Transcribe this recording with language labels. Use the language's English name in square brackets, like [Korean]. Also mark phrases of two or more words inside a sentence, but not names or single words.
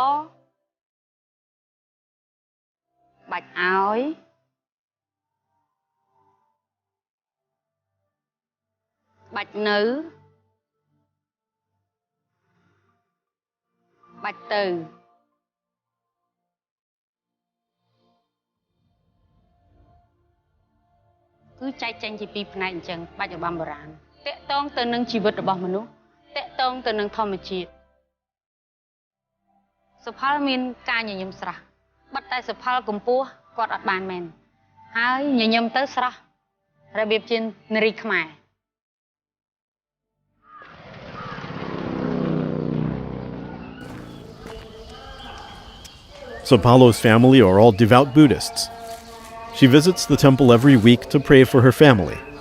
[Khmer] បាច់ឲ្យបាច់នៅបាច់ទៅគឺចែកចេញជាពីរផ្នែកអញ្ចឹងបាច់របាំបុរាណតាក់ទងទៅនឹងជីវិតរបស់មនុស្សតាក់ទងទៅនឹងធម្មជាតិ សុផលមានការញញឹមស្រស់បាត់តែសុផលកម្ពស់គាត់អត់បានមែនហើយញញឹមទៅស្រស់របៀបជានារីខ្មែរ [English] Sapalo's family are all devout Buddhists. She visits the temple every week to pray for her family.